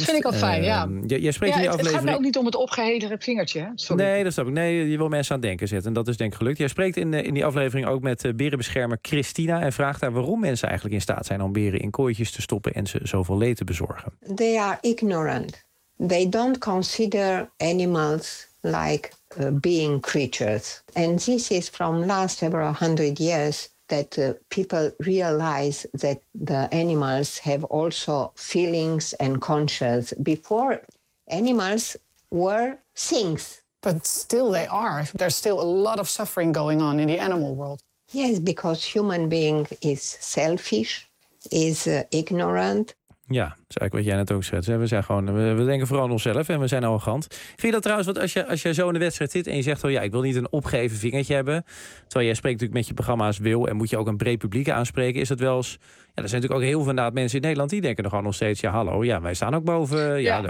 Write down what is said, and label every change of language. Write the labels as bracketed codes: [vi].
[nl] Dat vind ik al fijn, Jij spreekt in je aflevering. Het gaat ook niet om het opgehedere vingertje. Sorry. Nee, dat snap ik. Nee, je wil mensen aan het denken zetten. En dat is denk ik gelukt. Jij spreekt in die aflevering ook met berenbeschermer Christina. En vraagt haar waarom mensen eigenlijk in staat zijn om beren in kooitjes te stoppen en ze zoveel leed te bezorgen. [en] They are ignorant. They don't consider animals like being creatures. And this is from last several hundred years that people realize that the animals have also feelings and conscience. Before, animals were things. But still they are. There's still a lot of suffering going on in the animal world. Yes, because human being is selfish, is ignorant. [nl] Ja, dat is eigenlijk wat jij net ook schetst. We zijn gewoon, we denken vooral aan onszelf en we zijn arrogant. Vind je dat trouwens, want als je zo in de wedstrijd zit en je zegt, oh ja, ik wil niet een opgeheven vingertje hebben, terwijl jij spreekt natuurlijk met je programma's wil en moet je ook een breed publiek aanspreken, is dat wel eens, ja, er zijn natuurlijk ook heel veel inderdaad mensen in Nederland die denken nog steeds, ja, hallo, ja, wij staan ook boven. Ja, ja.